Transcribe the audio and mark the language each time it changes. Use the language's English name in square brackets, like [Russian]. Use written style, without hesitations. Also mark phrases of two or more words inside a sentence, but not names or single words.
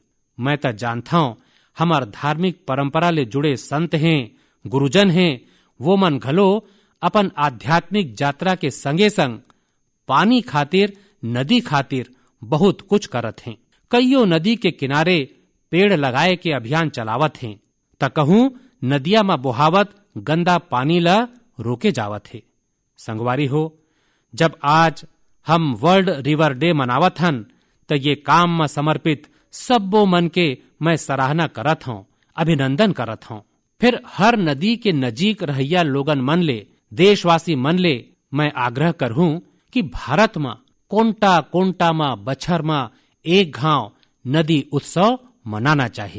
[Chhattisgarhi] मैं तो जानता हूँ हमार धार्मिक परंपरा ले जुड़े संत हैं, गुरुजन हैं, वो मन घलो अपन आध्यात्मिक यात्रा के संगे संग पानी खातिर, नदी खातिर बहुत कुछ करत हैं। कईयों नदी के किनारे पेड़ लगाए के अभियान चलावत हैं त कहूँ नदिया में बोहावत गंदा पानी ला रोके जावत है। संगवारी हो, जब आज हम [English] World River Day [Chhattisgarhi] मनावत हन तो ये काम में समर्पित सबो मन के मैं सराहना करत हूँ, अभिनंदन करत हूँ। फिर हर नदी के नजीक रहैया लोगन मन ले, देशवासी मन ले मैं आग्रह करहूँ कि भारत में कोंटा कोंटा में बछर में एक घाव नदी उत्सव मनाना चाहिए।